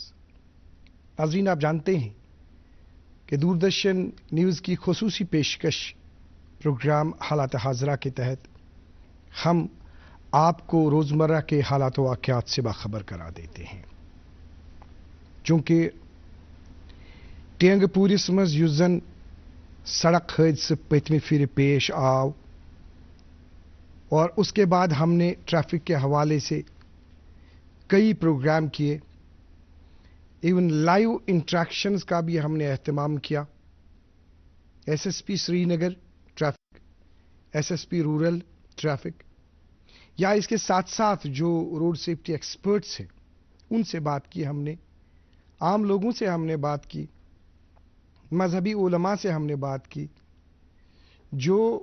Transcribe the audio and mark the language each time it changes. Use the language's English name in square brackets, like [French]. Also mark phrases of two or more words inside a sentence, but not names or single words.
[Urdu] ناظرین، آپ جانتے ہیں کہ دوردرشن نیوز کی خصوصی پیشکش پروگرام حالت حاضرہ کے تحت ہم آپ کو روزمرہ کے حالات و واقعات سے باخبر کرا دیتے ہیں. [Kashmiri] चूँकि टेंगपूरिस मज युस जन सड़क हादसे पतमी फिर पेश आव [Urdu] اور اس کے بعد ہم نے ٹریفک کے حوالے سے کئی پروگرام کیے, [English] even live interactions [Urdu] کا بھی ہم نے اہتمام کیا. ایس ایس پی سرینگر ٹریفک، ایس ایس پی رورل ٹریفک، یا اس کے ساتھ ساتھ جو [English] road safety experts [Urdu] ہیں ان سے بات کی ہم نے، عام لوگوں سے ہم نے بات کی، مذہبی علماء سے ہم نے بات کی، جو